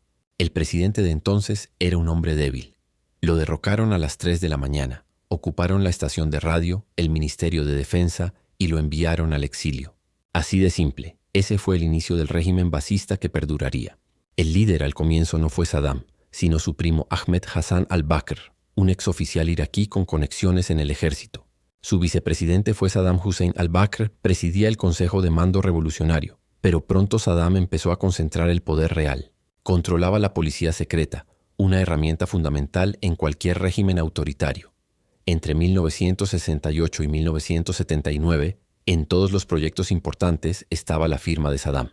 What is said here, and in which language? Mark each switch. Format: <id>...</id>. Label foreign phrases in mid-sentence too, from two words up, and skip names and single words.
<es>El presidente de entonces era un hombre débil. Lo derrocaron a las 3 de la mañana, ocuparon la estación de radio, el Ministerio de Defensa y lo enviaron al exilio. Así de simple, ese fue el inicio del régimen baasista que perduraría. El líder al comienzo no fue Saddam, sino su primo Ahmed Hassan al-Bakr, un exoficial iraquí con conexiones en el ejército. Su vicepresidente fue Saddam Hussein al-Bakr, presidía el Consejo de Mando Revolucionario, pero pronto Saddam empezó a concentrar el poder real. Controlaba la policía secreta, una herramienta fundamental en cualquier régimen autoritario. Entre 1968 y 1979, en todos los proyectos importantes estaba la firma de Saddam.</es>